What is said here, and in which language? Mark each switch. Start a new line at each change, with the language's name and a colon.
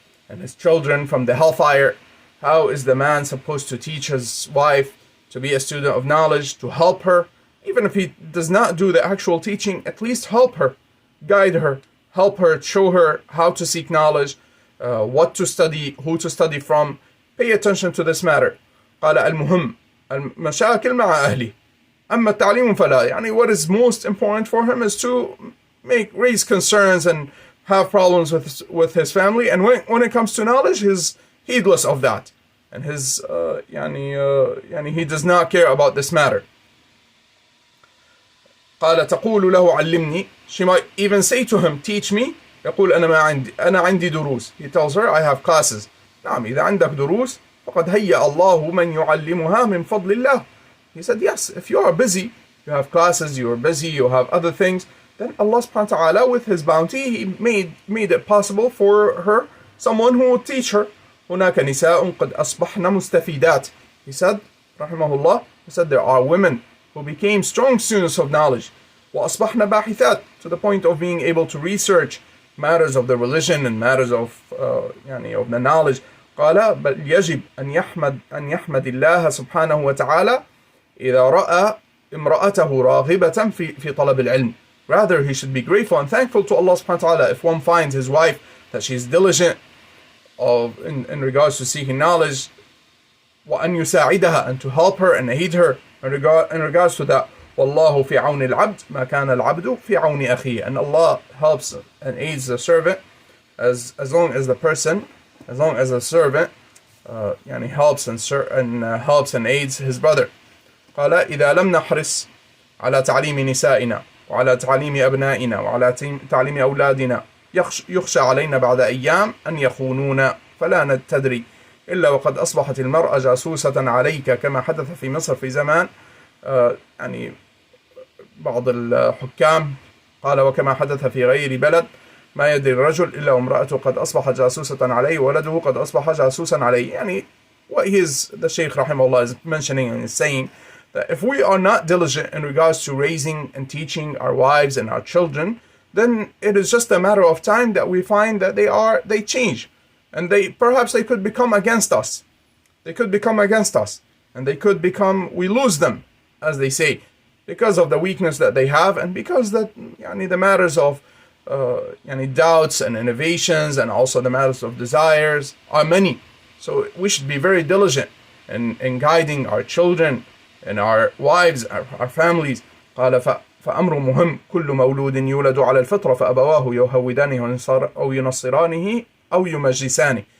English: and his children from the hellfire. How is the man supposed to teach his wife to be a student of knowledge, to help her? Even if he does not do the actual teaching, at least help her, guide her, help her, show her how to seek knowledge, what to study, who to study from. Pay attention to this matter.
Arabic: قال المهم المشاكل مع أهلي أما التعليم فلا.
English: يعني what is most important for him is to raise concerns and have problems with his family, and when it comes to knowledge, he's heedless of that, and his he does not care about this matter.
Arabic: قال تقول له علمني.
English: She might even say to him, teach me.
Arabic: يقول أنا عندي دروس.
English: He tells her, I have classes.
Arabic: نعم إذا عندك دروس فقد هيأ الله من يعلمها من فضل الله.
English: He said, yes, if you are busy, you have classes, you are busy, you have other things, then Allah subhanahu wa ta'ala, with His bounty, He made it possible for her, someone who would teach her.
Arabic: هناك نساء قد أصبحن مستفيدات.
English: He said, rahimahullah, he said there are women who became strong students of knowledge.
Arabic: وأصبحن باحثات,
English: to the point of being able to research matters of the religion and matters of of the knowledge.
Arabic: قال بل يجب أن يحمد الله سبحانه وتعالى إذا رأى امرأته راغبة في طلب العلم.
English: Rather, he should be grateful and thankful to Allah subhanahu wa ta'ala if one finds his wife that she is diligent in regards to seeking knowledge,
Arabic: وأن يساعدها,
English: and to help her and aid her in regards to that.
Arabic: والله في عون العبد ما كان العبد في عون أخيه.
English: And Allah helps and aids the servant as long as the servant helps and aids his brother.
Arabic: قال إذا لم نحرص على تعليم نسائنا وعلى تعليم أبنائنا وعلى تعليم أولادنا يخشى علينا بعد أيام أن يخونونا فلا نتدري إلا وقد أصبحت المرأة جاسوسة عليك كما حدث في مصر في زمان بعض الحكام. قال وكما حدث في غير بلد ما يدري الرجل إلا وامرأته قد أصبحت جاسوسة عليه وولده قد أصبح جاسوسا عليه.
English: What the Shaykh rahimahullah is mentioning and is saying, that if we are not diligent in regards to raising and teaching our wives and our children, then it is just a matter of time that we find that they change, and perhaps they could become against us. They could become against us, and we lose them, as they say, because of the weakness that they have, and because that the matters of doubts and innovations, and also the matters of desires are many. So we should be very diligent in guiding our children and our wives, our families.
Arabic: قال فأمر مهم كل مولود يولد على الفطرة فأبواه يهودانه أو ينصرانه أو يمجسانه.